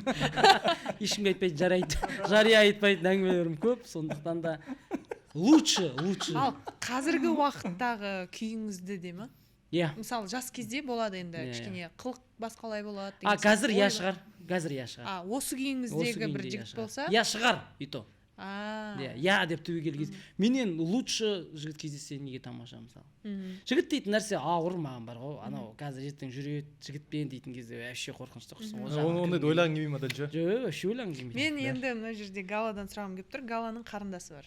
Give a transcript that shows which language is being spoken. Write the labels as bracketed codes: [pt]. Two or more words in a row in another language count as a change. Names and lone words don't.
[kk] Ешкімге айтпайды, жария айтпайды, әңгімелерім көп, сондықтан да лучше. Ал қазіргі уақыттағы күйіңізді де ма? Иә. Мысалы, жас кезде болады енді, кішкене қылық басқалай болады. Қазір иә шығар. Осы күйіңіздегі бір жігіт болса? Иә шығар, [ru] и то. [kk] Я деп түбегейлі кез. Менен лучше жігіт кездессе неге тамаша мысалы. Жігіт дейтін нәрсе ауыр маған бар ғой. Анау қазір ертең жүреді жігітпен дейтін кезде вообще қорқынышты құрсын. Ондайды ойлағың келмей ма Данжа? Жоқ, вообще ойлағың келмейді. Мен енді мына жерде Галадан сұрағым келіп тұр. Галаның қарындасы бар.